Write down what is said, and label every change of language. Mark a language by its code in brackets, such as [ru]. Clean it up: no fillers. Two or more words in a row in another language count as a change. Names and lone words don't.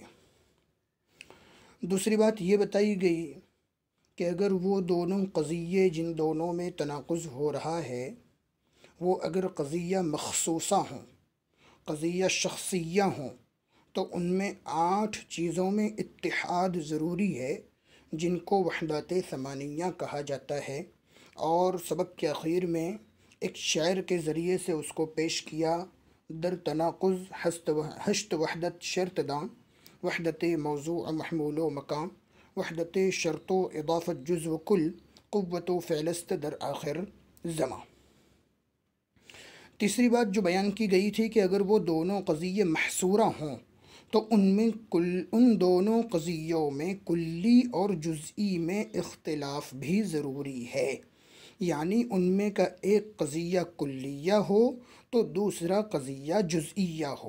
[ur] دوسری بات یہ بتائی گئی کہ اگر وہ دونوں قضیے جن دونوں میں تناقض ہو رہا ہے وہ اگر قضیہ مخصوصہ ہوں، قضیہ شخصیہ ہوں، تو ان میں 8 چیزوں میں اتحاد ضروری ہے جن کو وحدت ثمانیہ کہا جاتا ہے. اور سبق کے اخیر میں ایک شعر کے ذریعے سے اس کو پیش کیا. [fa] در تناقض ہشت وحدت شرط داں، وحدت موضوع محمول و مقام، وحدت شرط و اضافت جز و کل، قوت و فعلست در آخر زماں. [ur] تیسری بات جو بیان کی گئی تھی کہ اگر وہ دونوں قضیے محصورہ ہوں تو ان دونوں قضیوں میں کلی اور جزئی میں اختلاف بھی ضروری ہے. یعنی ان میں کا ایک قضیہ کلیہ ہو تو دوسرا قضیہ جزئیہ ہو.